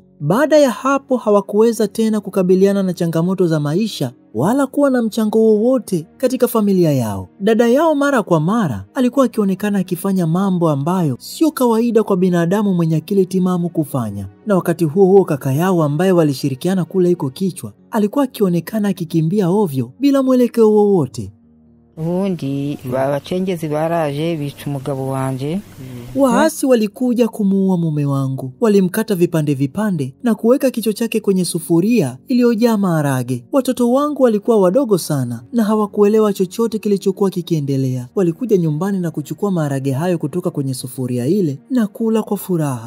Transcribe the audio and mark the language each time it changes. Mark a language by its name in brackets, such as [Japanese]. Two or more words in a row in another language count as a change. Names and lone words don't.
[Swahili] Baada ya hapo hawakuweza tena kukabiliana na changamoto za maisha wala kuwa na mchango wowote katika familia yao. Dada yao mara kwa mara alikuwa akionekana akifanya mambo ambayo sio kawaida kwa binadamu mwenye akili timamu kufanya. Na wakati huo huo kaka yao ambaye walishirikiana kula hiko kichwa alikuwa akionekana akikimbia ovyo bila mwelekeo wowote. [Rundi] Ubundi babacengezi baraje bica umugabo wanje. [Swahili] Waasi walikuja kumuua mume wangu. Walimkata vipande vipande na kuweka kichwa chake kwenye sufuria iliyojaa maharage. Watoto wangu walikuwa wadogo sana na hawakuelewa chochote kilichokuwa kikiendelea. Walikuja nyumbani na kuchukua maharage hayo kutoka kwenye sufuria ile na kula kwa furaha.